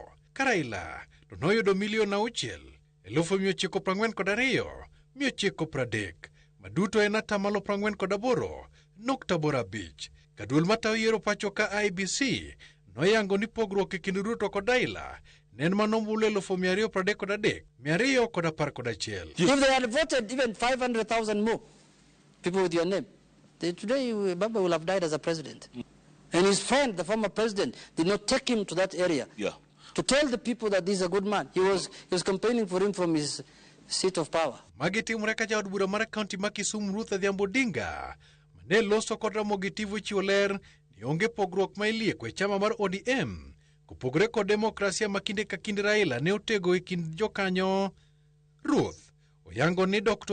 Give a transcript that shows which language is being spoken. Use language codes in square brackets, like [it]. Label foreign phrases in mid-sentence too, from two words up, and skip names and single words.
[luo] Raila to noyudo $6,942,930 maduto en atamalo 48.85. Kaduol matayo yiero pacho ka IBC noyango ni pogruok e kind Ruto kod Raila nen manombulu 233,211. [en] If they had voted even 500,000 more people with your name, today Baba will have died as a president. And his friend, the former president, did not take him to that area. Yeah. To tell the people that he's a good man. He was campaigning for him from his seat of power. [luo] Magi timore ka jaod bura mar kaunti ma Kisumu Ruth Adhiambo Odinga mane loso kod Ramogi TV chiwo ler ni onge pogruok ma ilieko e chama mar ODM kopogore kod demokrasia ma kinde ka kinde Raila ne otego e kind jokanyo. Ruth oyango ni Dr.